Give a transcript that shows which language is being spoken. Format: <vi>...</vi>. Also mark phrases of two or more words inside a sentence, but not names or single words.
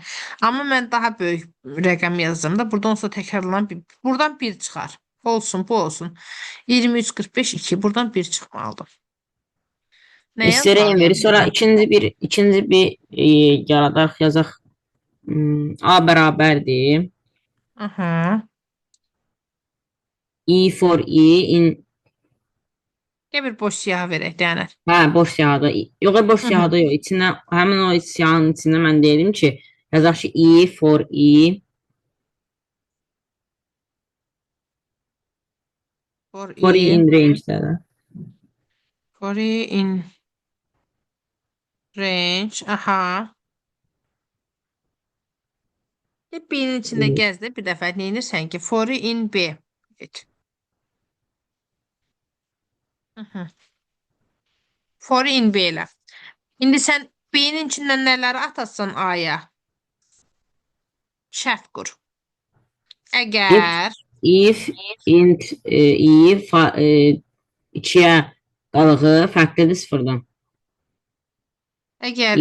<az>Amma mən daha böyük rəqəm yazdım da, buradan sonra təkrarlanan buradan 1 çıxar. Olsun, bu olsun. 23, 45, 2. Buradan 1 çıxmalıdır. Nə STR yazmalıyam verir. Sonra burada? ikinci bir yaradaq yazaq. A bərabərdir. Aha.</az> <en>E for E in</en> <az>Gəl bir boş siyahı verək, Deyənət. boş siyahıda. Yox, boş Hı hı. siyahıda yox. İçinə həmin o siyahının içində mən deyirəm ki, yazaq ki</az> <en>E for E For for E E. in range-</en> <az>dədir.</az> <en>For E in range.</en> <az>Aha. B-nin içində gəzdə bir dəfə neynirsən ki,</az> <en>for E in B. Et. Hı. For E in B ilə.</en> <az>İndi sən B-nin içindən nələri atasan A-ya? Şərt qur. Əgər</az> <en>If int E</en> <az>2-yə qalığı fərqlidir sıfırdan. əgər</az>